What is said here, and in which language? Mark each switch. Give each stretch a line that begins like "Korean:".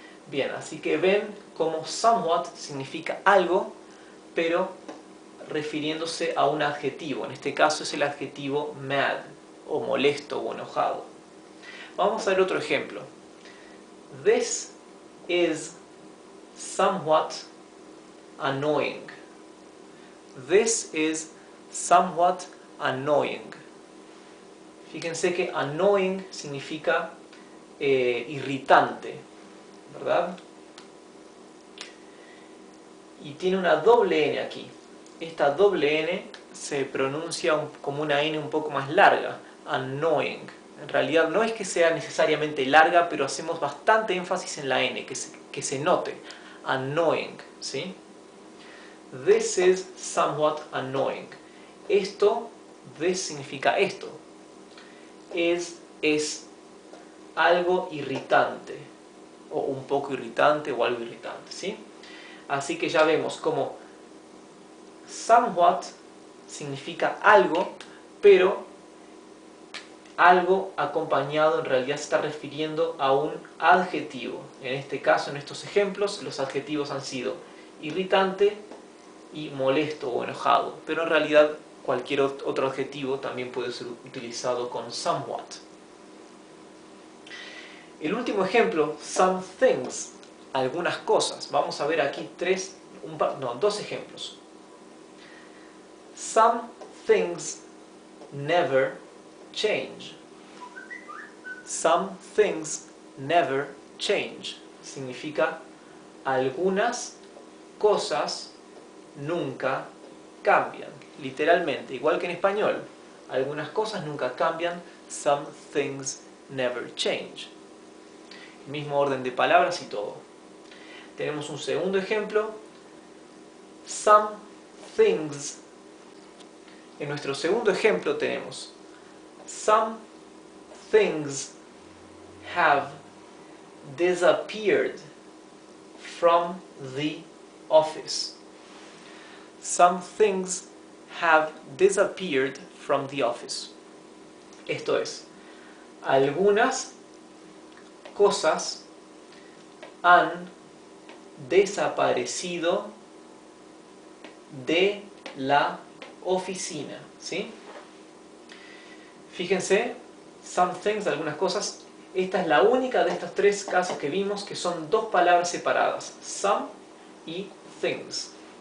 Spanish: Bien, así que ven cómo somewhat significa algo, pero refiriéndose a un adjetivo. En este caso es el adjetivo mad, o molesto o enojado. Vamos a ver otro ejemplo.
English: This is somewhat annoying. This is somewhat annoying.
Spanish: Fíjense que annoying significa irritante, ¿verdad? Y tiene una doble N aquí. Esta doble N se pronuncia como una N un poco más larga, annoying. En realidad no es que sea necesariamente larga, pero hacemos bastante énfasis en la N, que se note. Annoying, ¿sí?
English: This is somewhat annoying.
Spanish: Esto, this significa esto. Es algo irritante, o un poco irritante, o algo irritante, ¿sí? Así que ya vemos como somewhat significa algo, pero algo acompañado en realidad se está refiriendo a un adjetivo. En este caso, en estos ejemplos, los adjetivos han sido irritante y molesto o enojado, pero en realidad cualquier otro adjetivo también puede ser utilizado con somewhat. El último ejemplo, some things, algunas cosas. Vamos a ver aquí dos ejemplos.
English: Some things never change. Some things never change.
Spanish: Significa algunas cosas nunca cambian. Literalmente, igual que en español. Algunas cosas nunca cambian.
English: Some things never change.
Spanish: El mismo orden de palabras y todo. Tenemos un segundo ejemplo. Some things. En nuestro segundo ejemplo tenemos
English: some things have disappeared from the office. Some things have disappeared from the office.
Spanish: Esto es, algunas cosas han desaparecido de la oficina, ¿sí? Fíjense, some things, algunas cosas. Esta es la única de estos tres casos que vimos que son dos palabras separadas, some y things.